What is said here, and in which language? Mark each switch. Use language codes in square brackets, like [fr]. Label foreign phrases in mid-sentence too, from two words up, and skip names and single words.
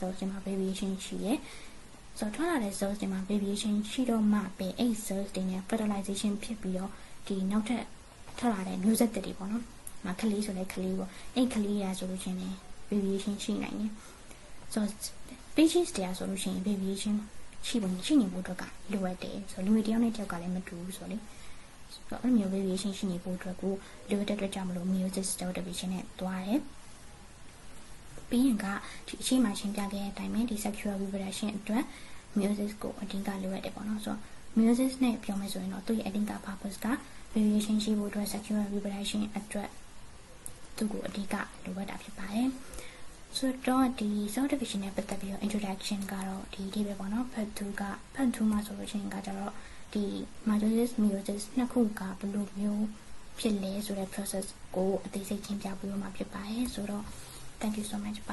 [my] cells တွေမှာ variation ရှိရဲဆိုတော့ထွက်လာတဲ့ cells တွေမှာ variation ရှိတော့မှပဲအဲ့ cells တွေနဲ့ fertilization ဖြစ်ပြီးတော့ဒီနောက်ထပ်ထွက်လာတဲ့မျိုးဆက်တွေပေါ့နော်မကလေးဆိုလဲကလေးပေါ့အဲ့ကလေးရာဆို လို့ရှိရင် variation ရှိနိုင်တယ်ဆိုတော့ species တွေဆိုလို့ရှိရင် variation ရှိနေဖို့အတွက်ကလိုအပ်တယ်ဆိုတော့လူတွေတယောက်နဲ့တယောက်ကလည်းမတူဘူးဆိုတော့လေဆို တော့အဲ့လိုမျိုး variation ရှိနေဖို့အတွက်ကိုလိုအပ်တဲ့အတွက်ကြောင့်မလို့ [en] meiosis cell division [my] နဲ့တွားတယ်ပြီးရင်ကဒီအချိန်မှရှင်း ပြခဲ့တဲ့အတိုင်းပဲဒီ [en] sexual reproduction [my] အတွက် meiosis ကိုအဓိကလိုအပ်တယ်ပေါ့နော်ဆိုတော့ meiosis နဲ့ပြောမယ်ဆိုရင်တော့သူ့ရဲ့အဓိက purpose က variation ရှိဖို့အတွက် [en] sexual reproduction [my] အတွက်သူ့ကိုအဓိကလိုအပ်တာဖြစ်ပါတယ်ဆိုတော့ဒီ [en] cell division [my] နဲ့ပတ်သက်ပြီးတော့ introduction ကတော့ဒီပဲပေါ့နော် part 2မှာဆိုလို့ရှိရင်ကကြတော့ဒီ [en] mitosis meiosis [my] နှစ်ခုကဘယ်လိုမျိုးဖြစ်လဲဆိုတဲ့ process ကိုအသေးစိတ်ရှင်းပြပေးမှာဖြစ်ပါတယ်ဆိုတော့ [en] thank you so much